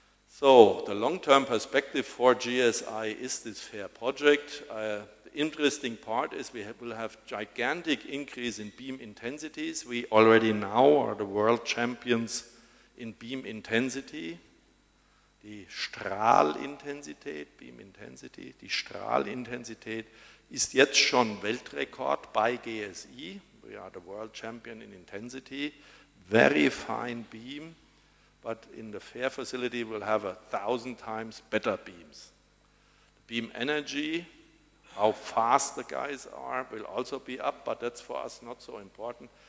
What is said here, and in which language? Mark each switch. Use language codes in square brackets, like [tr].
[en] So the long-term perspective for GSI is this fair project. The interesting part is we will have gigantic increase in beam intensities. We already now are the world champions in beam intensity. [de] Die Strahlintensität, Beam Intensity, die Strahlintensität ist jetzt schon Weltrekord bei GSI. [en] We are the world champion in intensity. Very fine beam. But in the fair facility we'll have 1,000 times better beams. The beam energy, how fast the guys are, will also be up, but that's for us not so important.